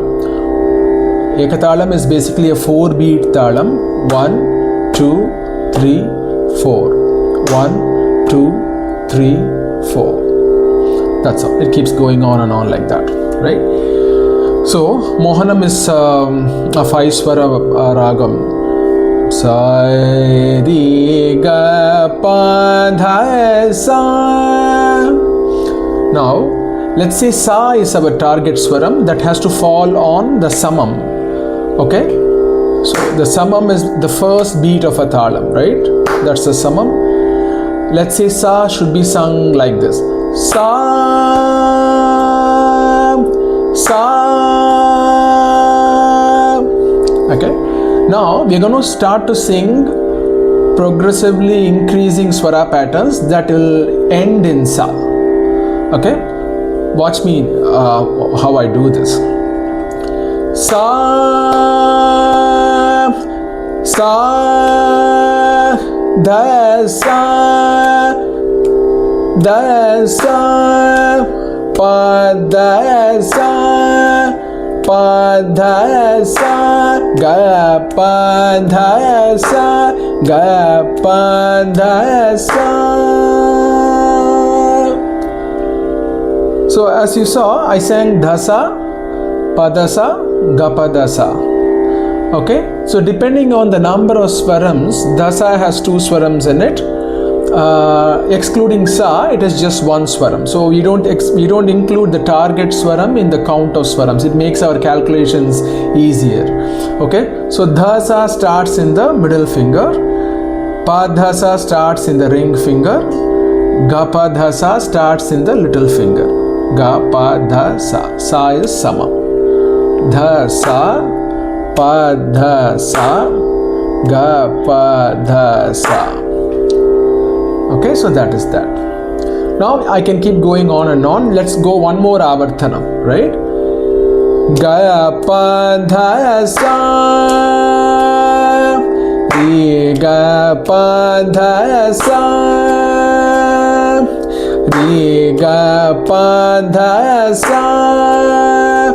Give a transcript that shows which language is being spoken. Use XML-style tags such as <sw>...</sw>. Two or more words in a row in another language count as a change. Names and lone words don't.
<en>Ekathalam is basically a 4-beat Thalam. 1, 2, 3, 4. 1, 2, 3, 4. That's all. It keeps going on and on like that, right? So Mohanam is a 5-swara ragam. Sa ri ga pa dha sa. Now let's say Sa is our target swaram that has to fall on the samam. Okay, so the samam is the first beat of a thalam, right? That's the samam. Let's say Sa should be sung like this. Sa, sa. Okay. Now we are going to start to sing progressively increasing Swara patterns that will end in Sa. Okay, watch me how I do this. Sa, sa, da sa, da sa, pa da sa, pa dha sa, ga pa dha sa, ga pa dha sa. So as you saw, I sang dhasa, padasa, gapadasa. Okay, so depending on the number of swarams, dhasa has 2 swarams in it. Excluding Sa, it is just 1 swaram. So we don't include the target swaram in the count of swarams. It makes our calculations easier. Okay, so Dhasa starts in the middle finger, Padhasa starts in the ring finger, Gapadhasa starts in the little finger. Gapadhasa. Sa is Sama. Dhasa, Padhasa, Gapadhasa. Okay, so that is that. Now I can keep going on and on. Let's go one more avarthanam, right? Ga pa dha sa, re ga pa dha sa, re ga pa dha sa,</en>